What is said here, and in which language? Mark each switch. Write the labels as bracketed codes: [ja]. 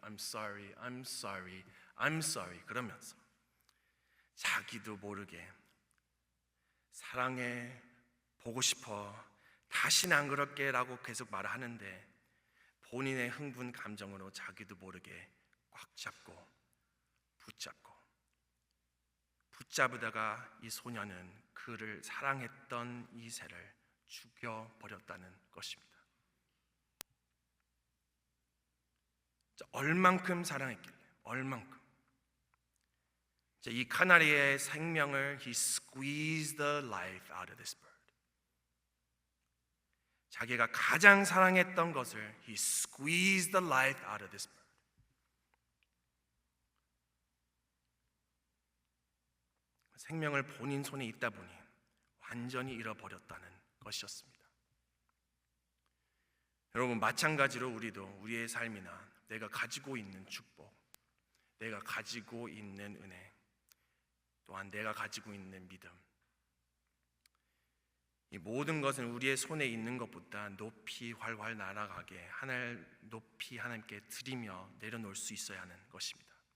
[en] I'm sorry, I'm sorry, I'm sorry. [ko] 그러면서 자기도 모르게 사랑해, 보고 싶어, 다시는 안 그럴게 라고 계속 말하는데 본인의 흥분 감정으로 자기도 모르게 꽉 잡고 붙잡으다가 이 소녀는 그를 사랑했던 이 새를 죽여버렸다는 것입니다. 얼만큼 사랑했길래, 얼만큼. 이 카나리아의 생명을 [en] He squeezed the life out of this bird. [ko] 자기가 가장 사랑했던 것을 [en] He squeezed the life out of this bird. [ko] 생명을 본인 손에 있다 보니 완전히 잃어버렸다는 것이었습니다. 여러분, 마찬가지로 우리도 우리의 삶이나 내가 가지고 있는 축복, 내가 가지고 있는 은혜, 또한 내가 가지고 있는 믿음, 이 모든 것은 우리의 손에 있는 것보다 높이 활활 날아가게 높이 하나님께 드리며 내려놓을 수 있어야 하는 것입니다.